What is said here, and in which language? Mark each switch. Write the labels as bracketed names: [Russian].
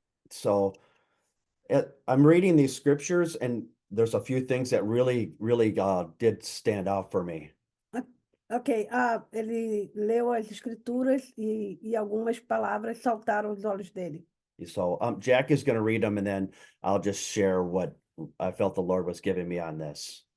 [English] So I'm reading these scriptures and there's a few things that really did stand out for me. [Portuguese] Ok, ele leu as escrituras e algumas palavras saltaram aos olhos dele. [English] So Jack is going to read them and then I'll just share what I felt the Lord was giving me on this.